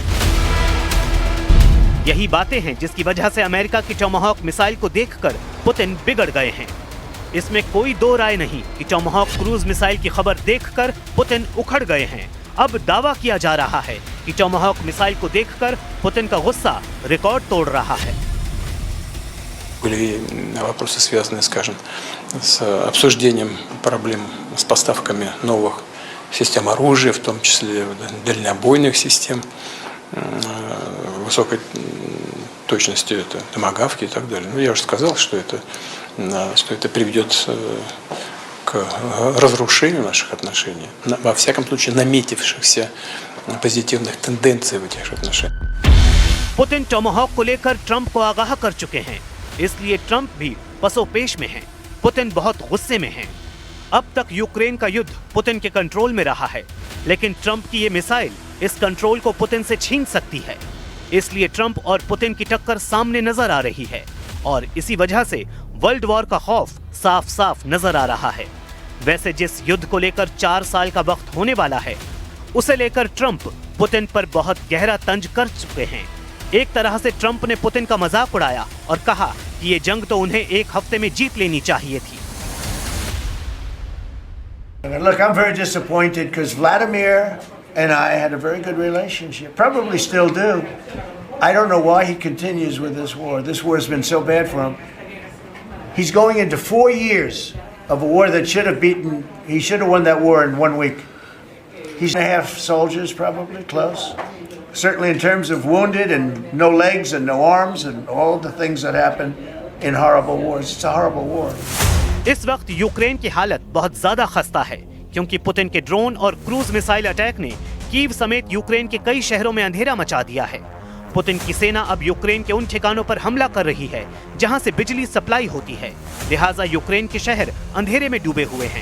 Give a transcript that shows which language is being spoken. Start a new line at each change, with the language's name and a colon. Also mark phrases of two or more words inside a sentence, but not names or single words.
Hindi: यही बातें हैं जिसकी वजह से अमेरिका की टोमाहॉक मिसाइल को देखकर पुतिन बिगड़ गए हैं। इसमें कोई दो राय नहीं कि टोमाहॉक
English: cruise missile
Hindi: की खबर देखकर पुतिन उखड़ गए हैं। अब दावा किया जा रहा है कि टोमाहॉक मिसाइल को देखकर पुतिन का गुस्सा रिकॉर्ड तोड़ रहा है।
Russian: Были вопросы, связанные, скажем, с обсуждением проблем с поставками новых систем оружия, в том числе дальнобойных систем, высокой точности, это томагавки и так далее. Ну, я уже сказал, что это приведет к разрушению наших отношений, во всяком случае наметившихся позитивных тенденций в этих отношениях.
Hindi: पुतिन टोमाहॉक को लेकर ट्रंप को आगाह कर चुके हैं, इसलिए ट्रंप भी पसोपेश में हैं। पुतिन बहुत गुस्से में हैं। अब तक यूक्रेन का युद्ध पुतिन के कंट्रोल में रहा है, लेकिन ट्रंप की ये मिसाइल इस कंट्रोल को पुतिन से छीन सकती है। इसलिए ट्रंप और पुतिन की टक्कर सामने नजर आ रही है और इसी वजह से
English: world war
Hindi: का खौफ साफ साफ नजर आ रहा है। वैसे जिस युद्ध को लेकर 4 साल का वक्त होने वाला है, उसे लेकर ट्रंप पुतिन पर बहुत गहरा तंज कर चुके हैं। एक तरह से ट्रंप ने पुतिन का मजाक उड़ाया और कहा कि ये जंग तो उन्हें 1 हफ्ते में जीत लेनी चाहिए थी।
English: Look, I'm very disappointed because Vladimir and I had a very good relationship, probably still do. I don't know why he continues with this war. This war has been so bad for him. He's going into 4 years of a war that should have beaten, he should have won that war in 1 week. He's going to have soldiers probably close. Certainly in terms of wounded and no legs and no arms and all the things that happen in horrible wars. It's a horrible war.
Hindi: इस वक्त यूक्रेन की हालत बहुत ज्यादा खस्ता है, क्योंकि पुतिन के ड्रोन और
English: cruise missile attack
Hindi: ने कीव समेत यूक्रेन के कई शहरों में अंधेरा मचा दिया है। पुतिन की सेना अब यूक्रेन के उन ठिकानों पर हमला कर रही है जहां से बिजली सप्लाई होती है, लिहाजा यूक्रेन के शहर अंधेरे में डूबे हुए हैं।